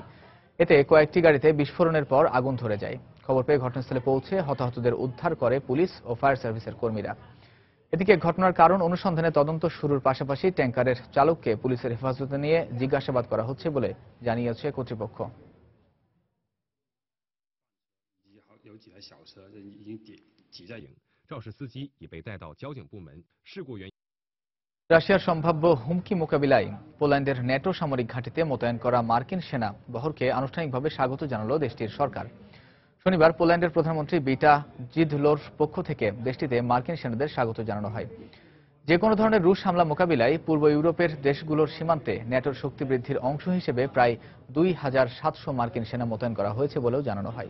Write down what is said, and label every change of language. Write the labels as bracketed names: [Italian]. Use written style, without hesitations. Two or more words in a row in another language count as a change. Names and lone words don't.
[Bangla] এতে কয়েকটি গাড়িতে বিস্ফোরণের পর আগুন ধরে যায়। খবর পেয়ে ঘটনাস্থলে পৌঁছে হতাহতদের উদ্ধার করে পুলিশ ও ফায়ার সার্ভিসের কর্মীরা। এদিকে ঘটনার কারণ অনুসন্ধানে তদন্ত শুরুর পাশাপাশি ট্যাঙ্কারের চালককে পুলিশের হেফাজতে নিয়ে জিজ্ঞাসাবাদ করা হচ্ছে বলে জানিয়েছে কর্তৃপক্ষ। [Chinese] 有几台小车已经挤在营，肇事司机已被带到交警部门。事故原因。 [Bangla] রাশিয়ার সম্ভাব্য হুমকি মোকাবিলায় পোল্যান্ডের ন্যাটো সামরিক ঘাঁটিতে মোতায়েন করা মার্কিন সেনা বহরকে আনুষ্ঠানিকভাবে স্বাগত জানালো দেশটির সরকার। শনিবার পোল্যান্ডের প্রধানমন্ত্রী বিটা জিদলোর পক্ষ থেকে দেশটিতে মার্কিন সেনাদের স্বাগত জানানো হয়। যে কোনো ধরনের রুশ হামলা মোকাবিলায় পূর্ব ইউরোপের দেশগুলোর সীমান্তে ন্যাটোর শক্তি বৃদ্ধির অংশ হিসেবে প্রায় ২৭০০ মার্কিন সেনা মোতায়েন করা হয়েছে বলেও জানানো হয়।